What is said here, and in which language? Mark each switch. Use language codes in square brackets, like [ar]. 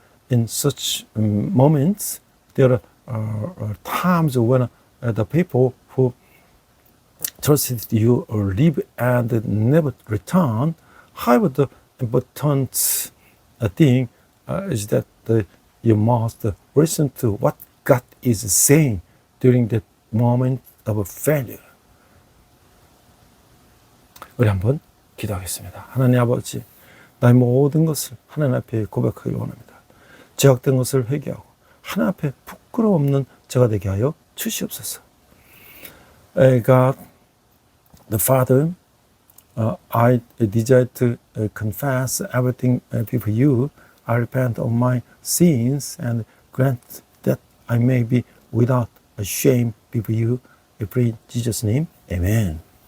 [en] In such moments, there are times when the people who trusted you leave and never return. However, the important thing is that you must listen to what God is saying during that moment of failure. [ko] 우리 한번 기도하겠습니다. 하나님 아버지, 나의 모든 것을 하나님 앞에 고백하기 원합니다. 죄악된 것을 회개하고 하나님 앞에 부끄러움 없는 제가 되게 하여 주시옵소서. [en] God, the Father, I desire to confess everything before you. I repent of my sins and grant that I may be without shame before you. We pray in Jesus' name. Amen.